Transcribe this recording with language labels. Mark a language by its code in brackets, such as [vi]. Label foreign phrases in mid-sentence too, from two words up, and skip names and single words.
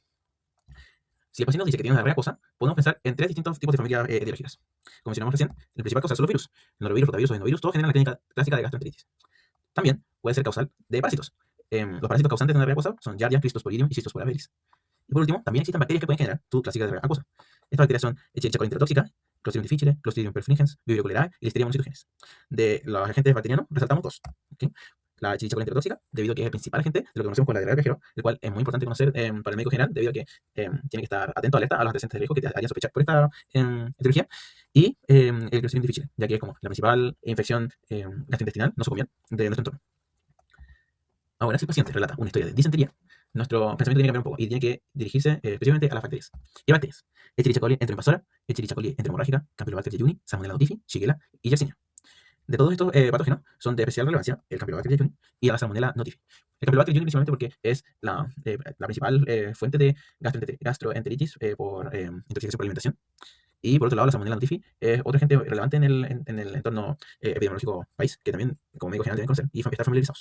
[es] Si el paciente nos dice que tiene una diarrea acuosa, podemos pensar en 3 distintos tipos de familias etiológicas. Como mencionamos recién, el principal causal son los virus. El norovirus, rotavirus o adenovirus, todos generan la clínica clásica de gastroenteritis. También puede ser causal de parásitos. Los parásitos causantes de una diarrea acuosa son Giardia, Cryptosporidium y Cystospora viris. Y por último, también existen bacterias que pueden generar su clásica diarrea acuosa. Estas bacterias son Escherichia coli enterotóxica, Clostridium difficile, Clostridium perfringens, Vibrio cholerae y Listeria monocytogenes. De los agentes bacterianos resaltamos 2. ¿Okay? La Escherichia coli enterotóxica, debido a que es el principal agente de lo que conocemos como la diarrea del viajero, el cual es muy importante conocer para el médico general, debido a que tiene que estar atento, alerta a los antecedentes de riesgo que te harían sospechar por esta etiología. Y el Clostridium difficile, ya que es como la principal infección gastrointestinal nosocomial de nuestro entorno. Ahora, si el paciente relata una historia de disentería, nuestro pensamiento tiene que cambiar un poco y tiene que dirigirse específicamente a las bacterias. ¿Qué bacterias? Escherichia coli enteroinvasora, Escherichia coli enteromorrágica, Campylobacter jejuni, Salmonella notifi, Shigella y Yersinia. De todos estos patógenos son de especial relevancia el Campylobacter jejuni y la Salmonella notifi. El Campylobacter jejuni principalmente porque es la principal fuente de gastroenteritis por intoxicación por alimentación. Y por otro lado, la Salmonella notifi es otro agente relevante en el entorno epidemiológico país, que también como médico general deben conocer y estar familiarizados.